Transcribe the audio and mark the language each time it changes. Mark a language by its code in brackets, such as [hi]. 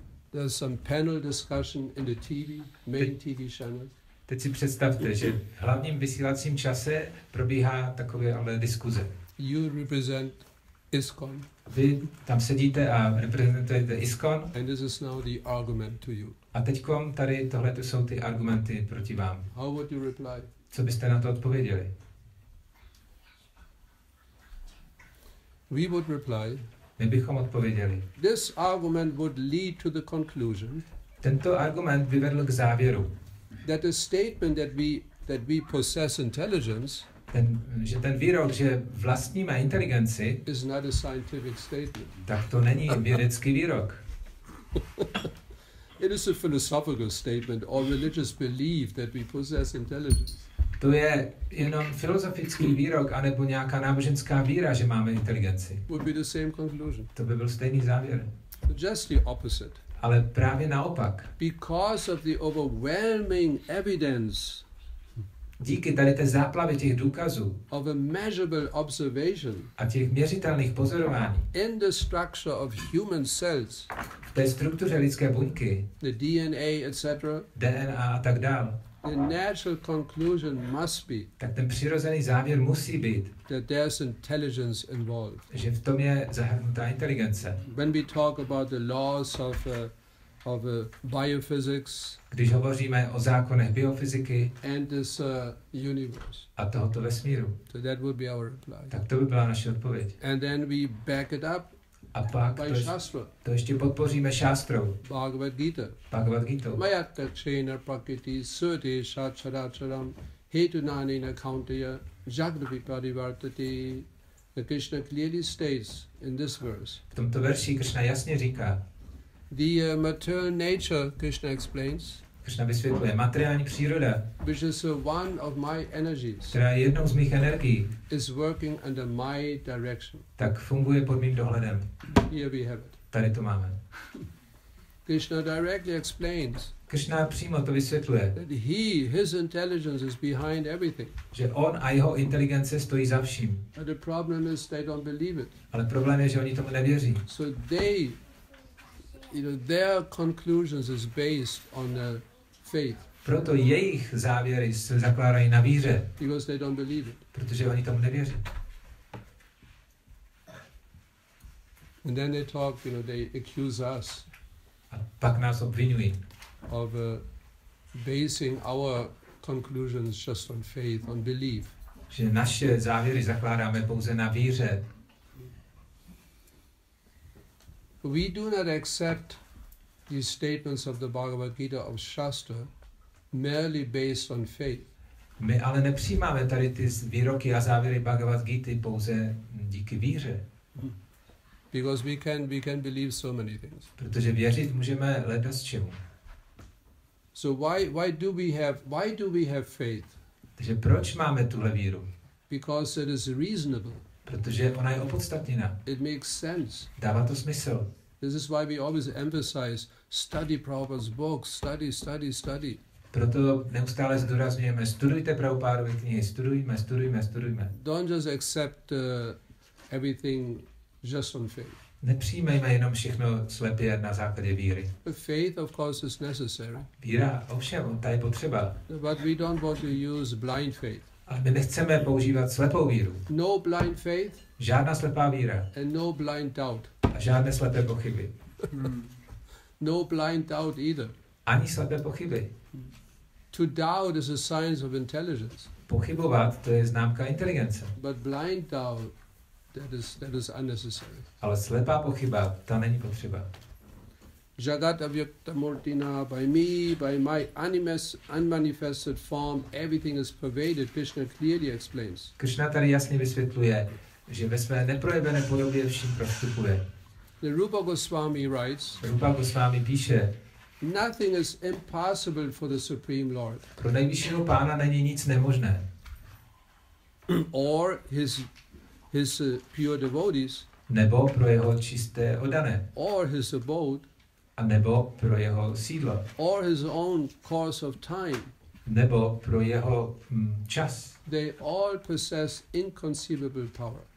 [en] There's some panel discussion in the TV, main TV channel. [cs] Teď si představte, že v hlavním vysílacím čase probíhá takové diskuze. [en] You represent ISKCON. [cs] Vy tam sedíte a reprezentujete ISKCON. [en] And this is now the argument to you. [cs] A teďkom tady tohle jsou ty argumenty proti vám. [en] How would you reply? [cs] Co byste na to odpověděli? [en] We would reply. [cs] My bychom odpověděli. [en] This argument would lead to the conclusion. [cs] Tento argument by vedl k závěru. [en] That the statement that we possess intelligence. [cs] Že ten výrok, že vlastníme inteligenci, [en] is not a scientific statement. [cs] Tak to není vědecký výrok. [en] It is a philosophical statement or religious belief that we possess intelligence. [cs] To je jenom filozofický výrok anebo nějaká náboženská víra, že máme inteligenci. [en] Would be the same conclusion. [cs] To by byl stejný závěr. [en] Just the opposite. [cs] Ale právě naopak. [en] Because of the overwhelming evidence. [cs] Díky tady té záplavě těch důkazů [en] of a measurable observation [cs] a těch měřitelných pozorování [en] in the structure of human cells, [cs] v té struktuře lidské buňky, [en] the DNA, etc., [cs] DNA a tak dál, [en] the natural conclusion must be, [cs] tak ten přirozený závěr musí být, [en] that there's intelligence involved. [cs] Že v tom je zahrnutá inteligence. [en] When we talk about the laws of biophysics, [cs] když hovoříme o zákonech biofyziky [en] and this universe, [cs] a tohoto vesmíru, [en] so that would be our reply. [cs] Tak to by byla naše odpověď. [en] And then we back it up [cs] a pak to ještě podpoříme šástrou. [sa] Bhagavad Gita. Mayata kshena prakriti sute shachacharam hetunanena kauntaya jagdavi parivartati. [en] Krishna clearly states in this verse. [cs] V tomto verši Krishna jasně říká. [en] The material nature, Krishna explains, [cs] Krishna vysvětluje, materiální příroda, [en] which is one of my energies, [cs] která je jednou z mých energií, [en] is working under my direction. [cs] Tak funguje pod mým dohledem. [en] Here we have it. [cs] Tady to máme. [en] Krishna directly explains. [cs] Krishna přímo to vysvětluje. [en] That his intelligence is behind everything. [cs] Že on a jeho inteligence stojí za vším. [en] But the problem is they don't believe it. [cs] Ale problém je, že oni tomu nevěří. [en] So they, their conclusions is based on faith. [cs] Proto jejich závěry se zakládají na víře. [en] Because they don't believe it. [cs] Protože oni tomu nevěří. [en] And then they talk, they accuse us. [cs] A pak nás obvinují. [en] Of basing our conclusions just on faith, on belief. [cs] Že naše závěry zakládáme pouze na víře. [en] We do not accept these statements of the Bhagavad Gita of Shastra merely based on faith. [cs] My ale nepřijímáme tady ty výroky a závěry Bhagavad Gity pouze díky víře. [en] Because we can believe so many things. [cs] Protože věřit můžeme ledas čemu. [en] So why do we have faith? [cs] Takže proč máme tuhle víru? [en] Because it is reasonable. [cs] Protože ona je opodstatněná. [en] It makes sense. [cs] Dává to smysl. [en] This is why we always emphasize study Prabhupada's books, study. [cs] Proto neustále zdůrazňujeme, studujte Prabhupádovy knihy, studujme. [en] Don't just accept everything just on faith. [cs] Nepřijímejme jenom všechno slepě na základě víry. [en] But faith, of course, is necessary. [cs] Víra, ovšem, ta je potřeba. [en] But we don't want to use blind faith. [cs] Ale my nechceme používat slepou víru. [en] No blind faith. [cs] Žádná slepá víra. [en] And no blind doubt. [cs] A žádné slepé pochyby. [en] No blind doubt either. [cs] Ani slepé pochyby. [en] To doubt is a sign of intelligence. [cs] Pochybovat, to je známka inteligence. [en] But blind doubt, that is unnecessary. [cs] Ale slepá pochyba, ta není potřeba. [sa] Jagat avyakta murtina, [en] by me, by my unmanifested form, everything is pervaded. Krishna clearly explains. [cs] Krishna tady jasně vysvětluje, že ve své neprojevené podobě vším prostupuje. [en] The Rupa Goswami writes, [cs] Rupa Goswami píše, [en] nothing is impossible for the Supreme Lord. [cs] Pro nejvyššího pána není nic nemožné. [en] Or his pure devotees. [cs] Nebo pro jeho čisté oddané. [en] Or his abode. [cs] A nebo pro jeho sídlo. [en] Or his own course of time. [cs] Nebo pro jeho čas. [en] They all possess inconceivable power.